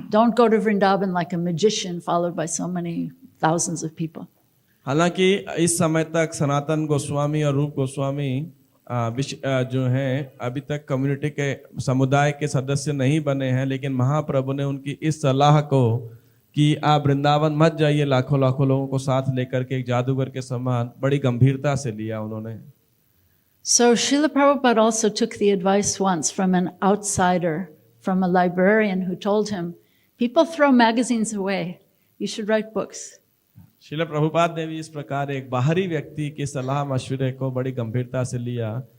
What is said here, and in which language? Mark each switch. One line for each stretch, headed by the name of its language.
English: Don't go to Vrindavan like a magician, followed by so many thousands of people.
Hindi: हालांकि इस समय तक सनातन गोस्वामी और रूप गोस्वामी जो हैं अभी तक कम्युनिटी के समुदाय के सदस्य नहीं बने हैं, लेकिन महाप्रभु ने उनकी इस सलाह को कि आप वृंदावन मत जाइए लाखों लाखों लोगों को साथ लेकर के एक जादूगर के समान बड़ी गंभीरता से लिया उन्होंने।
English: So Srila Prabhupada also took the advice once from an outsider, from a librarian who told him, people throw magazines away, you should write books.
Hindi: Srila Prabhupada ने भी इस प्रकार एक बाहरी व्यक्ति की सलाह मशवरे को बड़ी गंभीरता से लिया।